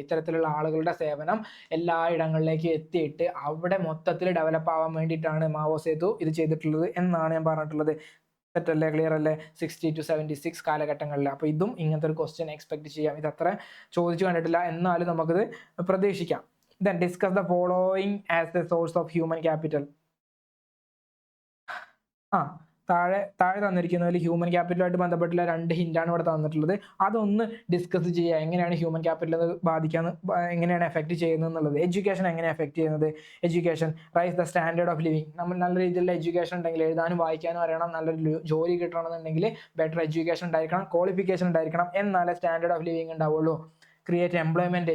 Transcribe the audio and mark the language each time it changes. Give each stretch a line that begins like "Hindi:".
Malayalam: ഇത്തരത്തിലുള്ള ആളുകളുടെ സേവനം എല്ലാ ഇടങ്ങളിലേക്ക് എത്തിയിട്ട് അവിടെ മൊത്തത്തിൽ ഡെവലപ്പ് ആവാൻ വേണ്ടിയിട്ടാണ് മാവോ സേതു ഇത് ചെയ്തിട്ടുള്ളത് എന്നാണ് ഞാൻ പറഞ്ഞിട്ടുള്ളത്. തെറ്റല്ലേ? ക്ലിയർ അല്ലേ? 60 to 76 കാലഘട്ടങ്ങളിൽ. അപ്പോൾ ഇതും ഇങ്ങനത്തെ ഒരു ക്വസ്റ്റ്യൻ എക്സ്പെക്ട് ചെയ്യാം. ഇതത്ര ചോദിച്ചു കണ്ടിട്ടില്ല, എന്നാലും നമുക്കിത് പ്രതീക്ഷിക്കാം.
English: Then discuss the following as the source of human capital.
Malayalam: താഴെ തന്നിരിക്കുന്നതിൽ ഹ്യൂമൻ ക്യാപിറ്റലുമായിട്ട് ബന്ധപ്പെട്ടുള്ള 2 ഹിന്റാണ് ഇവിടെ തന്നിട്ടുള്ളത്. അതൊന്ന് ഡിസ്കസ് ചെയ്യുക. എങ്ങനെയാണ് ഹ്യൂമൻ ക്യാപിറ്റൽ എങ്ങനെയാണ് എഫക്ട് ചെയ്യുന്നത് എന്നുള്ളത്. എഡ്യൂക്കേഷൻ എങ്ങനെ എഫക്ട് ചെയ്യുന്നത്?
English: Education rise the standard of living.
Malayalam: നമ്മൾ നല്ല രീതിയിലുള്ള എഡ്യൂക്കേഷൻ ഉണ്ടെങ്കിൽ, എഴുതാനും വായിക്കാനും അറിയണം, നല്ലൊരു ജോലി കിട്ടണമെന്നുണ്ടെങ്കിൽ ബെറ്റർ എഡ്യൂക്കേഷൻ ഉണ്ടായിരിക്കണം, ക്വാളിഫിക്കേഷൻ ഉണ്ടായിരിക്കണം, എന്നാലേ സ്റ്റാൻഡേർഡ് ഓഫ് ലിവിങ് ഉണ്ടാവുള്ളൂ.
English: Create employment.